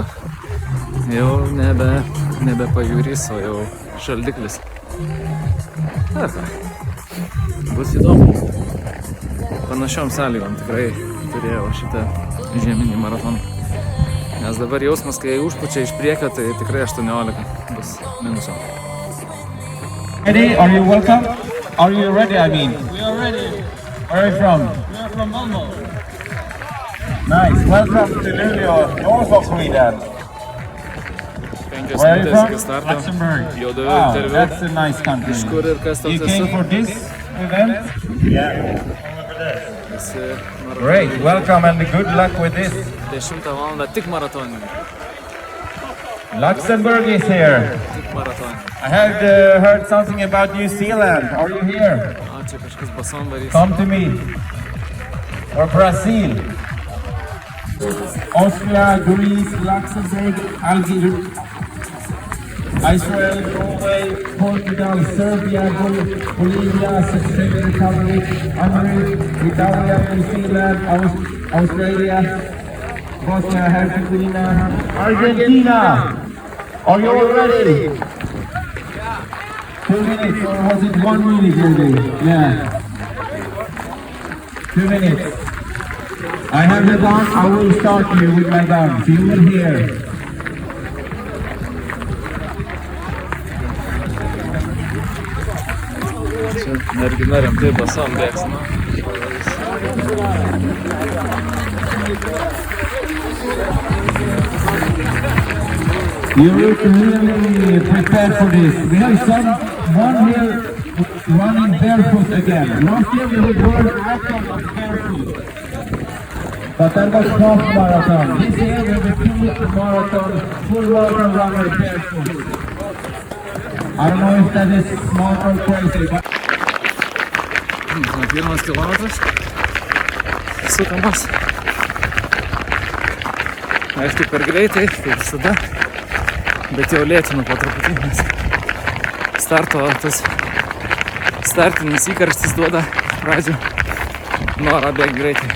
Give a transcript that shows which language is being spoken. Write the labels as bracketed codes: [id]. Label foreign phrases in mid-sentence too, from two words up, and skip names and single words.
[lt] Jau nebe pajūrys, o jau šaldiklis. Bus įdomu. Panašiom sąlygom tikrai turėjau šitą žieminį maratoną. Nes dabar jausmas, kai užpučia iš priekio, tai tikrai 18 bus minuso. [en] Ready? Are you welcome? Are you ready? I mean, We are ready. where are you from? We are from Malmö. Nice. Welcome to Luleå, north of Sweden. [lt] 5 [en] Where are you [lt] minutės iki [en] from? [lt] starto. [en] Luxembourg. [lt] Jau daviau [en] Wow, [lt] interviu. [en] that's a nice country. [lt] Iš kur ir kas [en] You [lt] toks [en] came [lt] esu. [en] for this event? Yeah. [lt] Visi [en] Great. [lt] maratonai. [en] Welcome and good luck with this. [lt] 10 valandą tik maratonai. [en] Luxembourg is here. [lt] Tik maratonai. [en] I have heard something about New Zealand. Are you here? [lt] Čia kažkas basom varys. [en] Come to me. Or Brazil. Austria, Greece, Luxembourg, Algeria, Israel, Norway, Portugal, Serbia, Bolivia, Czech Republic, Hungary, Italy, New Zealand, Australia, Bosnia, Herzegovina, Argentina. Are you all ready? 2 minutes, or was it 1 minute, Rudy? Yeah. 2 minutes. I have the gun. I will start you with my gun. You will hear. [lt] Čia mergina rimtai basom bėgs. [en] You look really prepared for this. We have someone here running barefoot again. Last year we had world record of barefoot. But that was half marathon. This year we have a full marathon runner barefoot. I don't know if that is smart or crazy, but... [lt] Pirmas kilometras. Sukamas. Aišku, per greitai, tai visada. Bet jau lėtinu po truputį, nes tas startinis įkarštis duoda pradžių norą bėgti greitai.